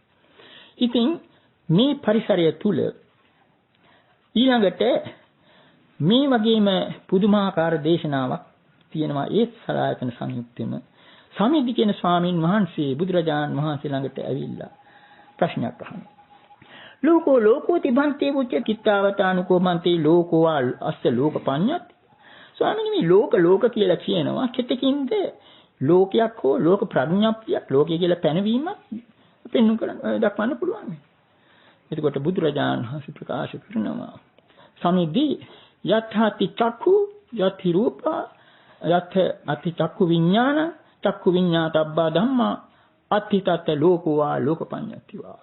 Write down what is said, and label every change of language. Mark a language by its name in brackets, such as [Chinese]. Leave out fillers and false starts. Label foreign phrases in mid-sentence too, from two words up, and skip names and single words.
[Sinhala] ඉතින් මේ පරිසරය තුල ඊළඟට මේ වගේම පුදුමාකාර දේශනාවක් තියෙනවා. ඒ සලායතන සංයුක්තෙම සමිද්දි කියන ස්වාමීන් වහන්සේ බුදුරජාණන් වහන්සේ ළඟට ඇවිල්ලා ප්‍රශ්නයක් අහනවා. [Pali] ලෝකෝ ලෝකෝ තිබන්තේ උච්ච කිත්තාවතානුකෝමන්තේ ලෝකෝ අස්ස ලෝකපඤ්ඤත්. [Sinhala] ස්වාමීනි මේ ලෝක කියලා කියනවා කෙතකින්ද ලෝකයක් හෝ ලෝක ප්‍රඥාප්තියක් ලෝකය කියලා පැනවීමක් පෙන්වන්න කරන්න දක්වන්න පුළුවන්. එතකොට බුදුරජාණන් වහන්සේ ප්‍රකාශ කරනවා සමිද්දි [Pali] යත්ථාති චක්ඛු යත්ථි රූපා යත්ථ අති චක්ඛු විඥාන චක්ඛු විඤ්ඤාතබ්බා ධම්මා අත්ථි තත් ලෝකෝවා ලෝකපඤ්ඤතිවා.